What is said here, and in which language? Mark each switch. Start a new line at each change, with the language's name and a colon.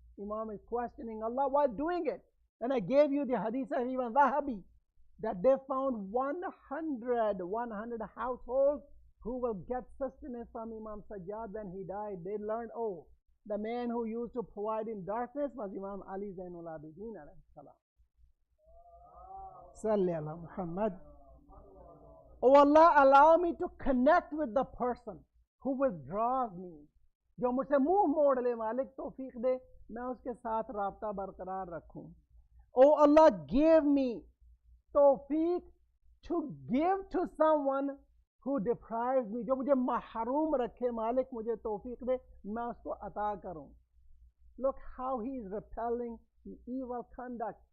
English: Imam is questioning Allah while doing it. And I gave you the hadith of Ibn Zahabi that they found 100 households who will get sustenance from Imam Sajjad when he died. They learned, oh, the man who used to provide in darkness was Imam Ali Zainul Abidin alayhi salam. Salli ala Muhammad. Oh Allah, allow me to connect with the person who withdraws me.
Urdu: جو مجھ سے منہ موڑ لے مالک توفیق دے میں اس کے ساتھ رابطہ برقرار رکھوں.
English: Oh Allah, give me توفیق to give to someone who deprives me.
Urdu: جو مجھے محروم رکھے مالک مجھے توفیق دے میں اس کو عطا کروں.
English: Look how he is repelling the evil conduct.